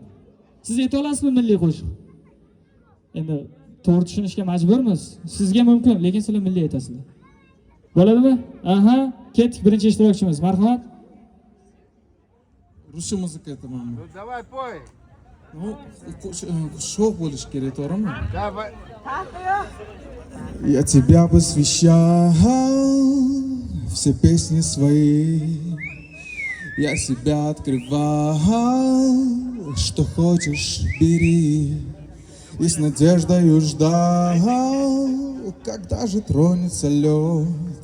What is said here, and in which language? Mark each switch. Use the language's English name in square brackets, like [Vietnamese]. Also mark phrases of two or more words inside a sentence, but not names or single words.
[Uzbek] Siz ayta olasizmi milliy qo'shiq? Endi to'g'ri tushunishga majburmiz. Sizga mumkin, lekin sizlar milliy aytasizlar. Bo'ladimi? Ketdik birinchi ishtirokchimiz. Marhamat. Ruscha muzika aytaman. [Russian] Давай, пой. [Uzbek] Sho'x bo'lish kerak, to'g'rimi? [Russian] Давай. Я тебя посвящал все песни свои. Я себя открывал, что хочешь, бери. И с надеждой ждал, когда же тронется лед.